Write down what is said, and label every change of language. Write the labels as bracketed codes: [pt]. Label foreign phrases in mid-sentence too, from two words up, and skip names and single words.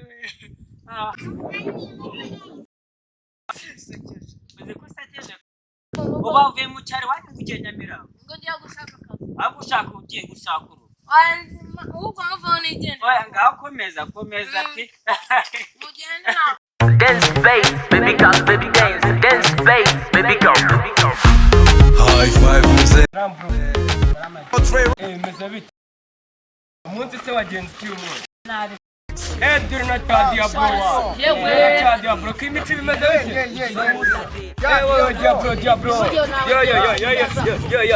[rw] uzi ko usakeje uba uvuye mu cyaro wajya kugenda Nyamirambo Ngo ngiye gushaka akazi. ahubwo ushaka ugiye gushaka urugo Ubwo muvaho nigende. oya ngaho komeza ati Mugende na. [en] Dance bass, baby girl, baby dance, dance bass, baby girl. High five muze [rw] Meze bite? Umunsi se wagenze iki umunsi? Nabi. Duri na cya Diablo. Yewe. Cya Diablo k'imico bimeze bite? Yewe Diablo. Yo.